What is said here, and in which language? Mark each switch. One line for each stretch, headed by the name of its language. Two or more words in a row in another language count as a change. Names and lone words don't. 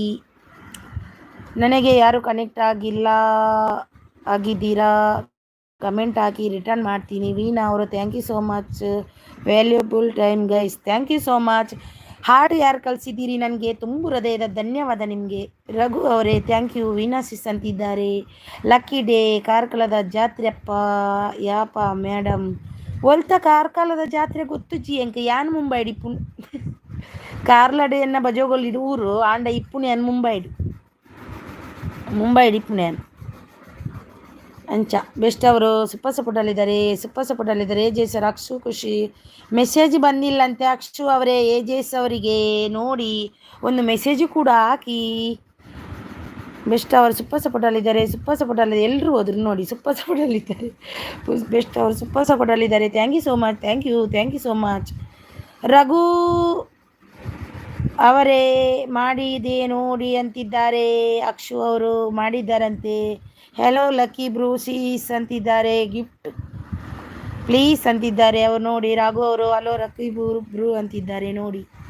Kannada: ನನಗೆ ಯಾರು ಕನೆಕ್ಟ್ ಆಗಿದ್ದೀರಾ ಕಮೆಂಟ್ ಹಾಕಿ, ರಿಟರ್ನ್ ಮಾಡ್ತೀನಿ.
English: ವೀಣಾ ಅವರು thank you so much, valuable time guys, thank you so much.
Kannada: ಹಾಡು ಯಾರು ಕಳಿಸಿದ್ದೀರಿ ನನಗೆ ತುಂಬ ಹೃದಯದ ಧನ್ಯವಾದ ನಿಮಗೆ. ರಘು ಅವರೇ ಥ್ಯಾಂಕ್ ಯು. ವೀಣಾ ಸಿಸ್ ಅಂತಿದ್ದಾರೆ. ಲಕ್ಕಿ ಡೇ ಕಾರ್ಕಳದ ಜಾತ್ರೆ
Tulu: ಅಪ್ಪ ಯಾಪ ಮೇಡಮ್ ಒಲ್ತ ಕಾರ್ಕಳದ ಜಾತ್ರೆ ಗೊತ್ತುಜ್ಜಿ ಎಂಕ ಯಾನ್ ಮುಂಬೈಡು ಇಪ್ಪುನ್ ಕಾರ್ಲಡೆಯನ್ನ ಬಜೋಗೊಲ್ಲಿಡು ಊರು ಆಂಡ ಇಪ್ಪುನೆ ಅನ್ ಮುಂಬೈಡು ಇಪ್ಪುನೆ ಅನ್ ಅಂಚ
Kannada: ಬೆಸ್ಟ್ ಅವರು ಸೂಪರ್ ಸಪೋರ್ಟಲ್ಲಿದ್ದಾರೆ. ಎ ಜೆ ಸರ್ ಅಕ್ಷು ಖುಷಿ ಮೆಸೇಜ್ ಬಂದಿಲ್ಲಂತೆ. ಅಕ್ಷು ಅವರೇ ಎ ಜೆ ಎಸ್ ಅವರಿಗೆ ನೋಡಿ ಒಂದು ಮೆಸೇಜು ಕೂಡ ಹಾಕಿ. ಬೆಸ್ಟ್ ಅವರು ಸೂಪರ್ ಸಪೋರ್ಟಲ್ಲಿದ್ದಾರೆ. ಎಲ್ಲರೂ ಹೋದ್ರು ನೋಡಿ, ಸೂಪರ್ ಸಪೋರ್ಟಲ್ಲಿದ್ದಾರೆ. ಬೆಸ್ಟ್ ಅವರು ಸೂಪರ್ ಸಪೋರ್ಟಲ್ಲಿದ್ದಾರೆ.
English: thank you so much, thank you so much.
Kannada: ರಘು ಅವರೇ ಮಾಡಿದೆ ನೋಡಿ ಅಂತಿದ್ದಾರೆ. ಅಕ್ಷು ಅವರು ಮಾಡಿದ್ದಾರಂತೆ. ಹೆಲೋ ಲಕ್ಕಿ ಬ್ರೂ ಸೀಸ್ ಅಂತಿದ್ದಾರೆ.
English: gift please
Kannada: ಅಂತಿದ್ದಾರೆ ಅವರು ನೋಡಿ. ರಾಘು ಅವರು ಹಲೋ ಲಕ್ಕಿ ಬ್ರೂ ಅಂತಿದ್ದಾರೆ ನೋಡಿ.